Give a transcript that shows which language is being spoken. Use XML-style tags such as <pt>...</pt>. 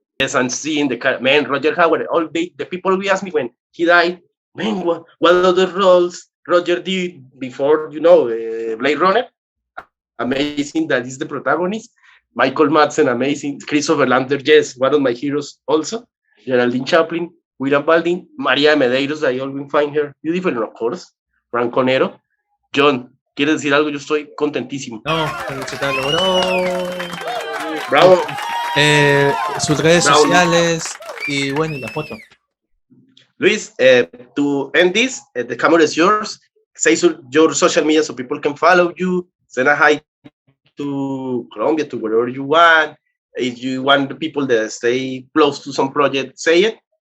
<en>Yes, and seeing the man, Roger Howard, all the people we asked me when he died, man, what other roles Roger did before, Blade Runner? Amazing, that is the protagonist. Michael Madsen, amazing. Christopher Lambert, yes, one of my heroes also. Geraldine Chaplin, William Baldwin, Maria Medeiros, I always find her beautiful, and of course, Franco Nero.</en> <es>Jhon, ¿quieres decir algo? Yo estoy contentísimo. No, felicitarlo, bro. Bravo. Sus redes sociales y bueno, y la foto.</es> <en>Luis, to end this, the camera is yours. Say your social media so people can follow you. Send a hi to Colombia, to wherever you want. If you want the people that stay close to some project, say it.</en>